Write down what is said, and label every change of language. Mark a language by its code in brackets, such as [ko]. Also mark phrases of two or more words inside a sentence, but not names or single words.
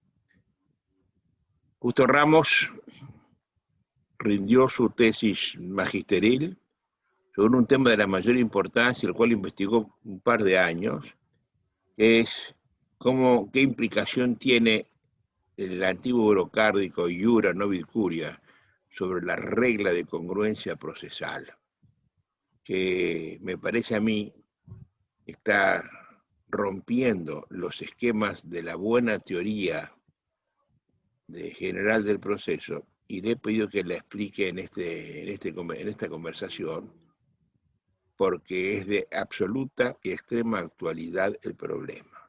[es] Justo Ramos rindió su tesis magisteril sobre un tema de la mayor importancia, el cual investigó un par de años, que es qué implicación tiene el antiguo eurocárdico [la] iura nobis curia [es] sobre la regla de congruencia procesal, que me parece a mí está rompiendo los esquemas de la buena teoría general del proceso, y le he pedido que la explique en esta conversación, porque es de absoluta y extrema actualidad el problema.